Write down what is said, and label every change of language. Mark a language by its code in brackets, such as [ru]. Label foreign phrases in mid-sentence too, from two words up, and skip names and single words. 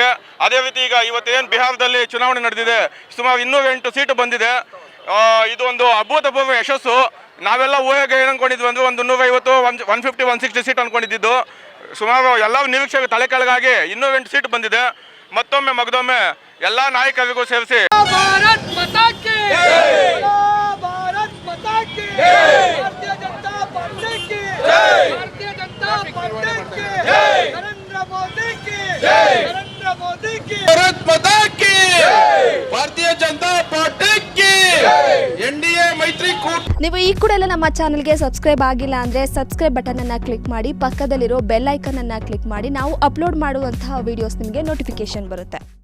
[kn] ಅದೇ ರೀತಿ ಈಗ ಇವತ್ತೇನು ಬಿಹಾರದಲ್ಲಿ ಚುನಾವಣೆ ನಡೆದಿದೆ, ಸುಮಾರು 208 ಸೀಟು ಬಂದಿದೆ. ಇದು ಒಂದು ಅಭೂತಪೂರ್ವ ಯಶಸ್ಸು. ನಾವೆಲ್ಲ ಊಹೆಗೆ ಏನು ಅನ್ಕೊಂಡಿದ್ವಿ ಅಂದರೆ ಒಂದು 150, 150, 160 ಸೀಟ್ ಅನ್ಕೊಂಡಿದ್ದು. ಸುಮಾರು ಎಲ್ಲ ನಿರೀಕ್ಷೆಗೆ ತಲೆ ಕೆಳಗಾಗಿ 208 ಸೀಟ್ ಬಂದಿದೆ. ಮತ್ತೊಮ್ಮೆ ಮಗದೊಮ್ಮೆ ಎಲ್ಲ ನಾಯಕರಿಗೂ ಸೇರಿಸಿ [hi] भारत माता की जय, भारत माता की जय, भारतीय जनता पार्टी की जय, भारतीय जनता पार्टी की जय, नरेंद्र मोदी की जय, नरेंद्र मोदी की भारत माता की भारतीय जनता पार्टी की [kn] NDA ಮೈತ್ರಿಕೂಟ. ನೀವು ಈ ಕೂಡ ಎಲ್ಲ ನಮ್ಮ ಚಾನಲ್ಗೆ ಸಬ್ಸ್ಕ್ರೈಬ್ ಆಗಿಲ್ಲ ಅಂದರೆ [en] subscribe button [kn] ಅನ್ನು ಕ್ಲಿಕ್ ಮಾಡಿ, ಪಕ್ಕದಲ್ಲಿರೋ [en] bell icon [kn] ಅನ್ನು ಕ್ಲಿಕ್ ಮಾಡಿ. ನಾವು ಅಪ್ಲೋಡ್ ಮಾಡುವಂತಹ ವಿಡಿಯೋಸ್ ನಿಮಗೆ ನೋಟಿಫಿಕೇಶನ್ ಬರುತ್ತೆ.